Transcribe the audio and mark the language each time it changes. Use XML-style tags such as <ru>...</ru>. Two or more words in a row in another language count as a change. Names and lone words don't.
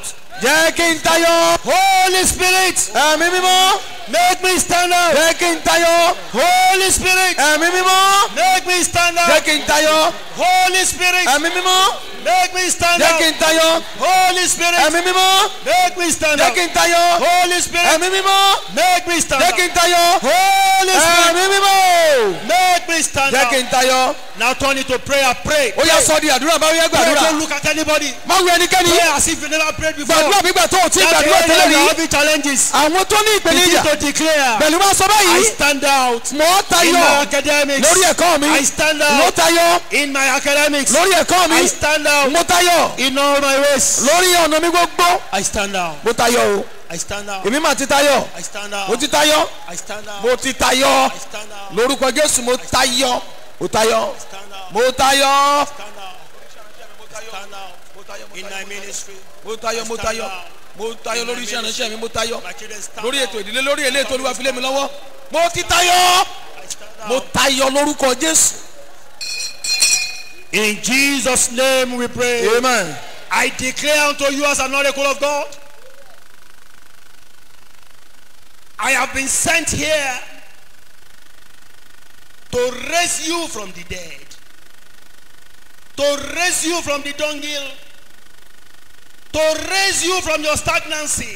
<yo>Jẹ́ kí n tayọ.</yo> <en>Holy Spirit.</en> <yo>Ẹ̀mí mímọ́.</yo> <en>Make me stand out.</en> <yo>Jẹ́ kí n tayọ.</yo> <en>Holy Spirit.</en> <yo>Ẹ̀mí mímọ́.</yo> <en>Make me stand</en> <yo>Jẹ́</yo> <en>out.</en> <yo>kí n tayọ.</yo> <en>Holy Spirit.</en> <yo>Ẹ̀mí mímọ́.</yo> <en>Make me stand</en> <yo>Jẹ́ kí</yo> <en>out.</en> <yo>n tayọ.</yo> <en>Holy Spirit.</en> <yo>Ẹ̀mí mímọ́.</yo> <en>Make me stand</en> <yo>Jẹ́</yo> <en>out.</en> <yo>kí n tayọ.</yo> <en>Holy Spirit.</en> <yo>Ẹ̀mí mímọ́.</yo> <en>Make me stand</en> <yo>Jẹ́</yo> <en>out.</en> <yo>kí n tayọ.</yo> <en>Holy Spirit.</en> <yo>Ẹ̀mí mímọ́.</yo> <en>Make me stand</en> <yo>Jẹ́ kí</yo> <en>out.</en> <yo>n tayọ.</yo> <en>Now turn it to prayer. Pray.</en> <yo>Ó yá sọ di àdúrà báwo yẹ</yo> <en>Pray. Don't</en> <yo>gbàdúrà.</yo> <en>look at anybody.</en> <yo>Má wo ẹnikẹ́ni.</yo> <en>Pray as if you never prayed before.</en> <yo>Gbàdúrà bí gbà tó o ti</yo> <en>That</en> <yo>gbàdúrà</yo> <en>area</en> <yo>tẹ́lẹ̀</yo> <en>you are</en> <yo>rí.</yo> <en>having challenges.</en> <yo>Àwọn tó ní</yo> <en>Begin</en> <yo>ìpèníjà.</yo> <en>to declare.</en> <yo>Pẹ̀lú máa sọ</yo> <en>I</en> <yo>báyìí.</yo> <en>stand out</en> <yo>Mò ń</yo> <en>in my</en> <yo>tayọ.</yo> <en>academics.</en> <yo>Lórí ẹ̀kọ́ mi.</yo> <en>I stand</en> <yo>Mo</yo> <en>out</en> <yo>tayọ.</yo> <en>in my academics.</en> <yo>Lórí ẹ̀kọ́ mi.</yo> <en>I stand out</en> <yo>Mo tayọ.</yo> <en>in all my ways.</en> <yo>Lórí ọ̀nà mi gbogbo.</yo> <en>I stand out.</en> <yo>Mo tayọ o.</yo> <en>I stand out.</en> <yo>Èmi máa ti tayọ.</yo> <en>I stand</en> <yo>Mo</yo> <en>out.</en> <yo>ti tayọ.</yo> <en>I stand out.</en> <yo>Mo ti tayọ.</yo> <en>I stand out.</en> <yo>Lórúkọ Jésù mo tayọ. Mo tayọ.</yo> <en>Stand out.</en> <yo>Mo tayọ.</yo> <en>Stand out. Stand out. In my ministry.</en> <yo>Mo tayọ. Mo tayọ. Mo tayọ lórí iṣẹ́ ìránṣẹ́ mi. Mo tayọ.</yo> <en>My children stand</en> <yo>Lórí</yo> <en>out.</en> <yo>ètò ìdílé lórí èlé ètò Olúwa fi lé mi lọ́wọ́. Mo ti tayọ.</yo> <en>I stand</en> <yo>Mo</yo> <en>out.</en> <yo>tayọ lórúkọ Jésù.</yo> <en>In Jesus' name we pray. Amen. I declare unto you as an oracle of God, I have been sent here to raise you from the dead, to raise you from the dunghill, to raise you from your stagnancy.</en>